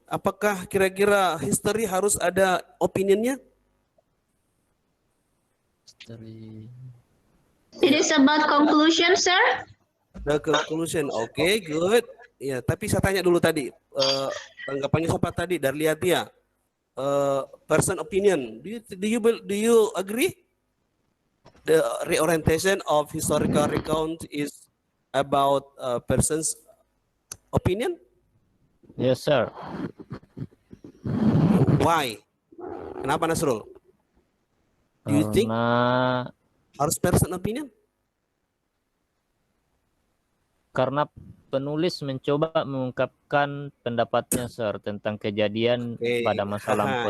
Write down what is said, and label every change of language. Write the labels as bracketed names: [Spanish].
[Indonesian] Apakah kira-kira history harus ada opinionnya? [English] It is about conclusion, sir. The conclusion. Oke, good. [Indonesian] Ya, tapi saya tanya dulu tadi. Tanggapannya siapa tadi? Darliatia. Person opinion. [English] Do you agree? The reorientation of historical recount is about person's opinion? Yes, sir. Why? [Indonesian] Kenapa, [English] Nasrul? Do you think [Indonesian] harus [English] person opinion? [Indonesian] Karena penulis mencoba mengungkapkan pendapatnya, sir, tentang kejadian pada masa lampau.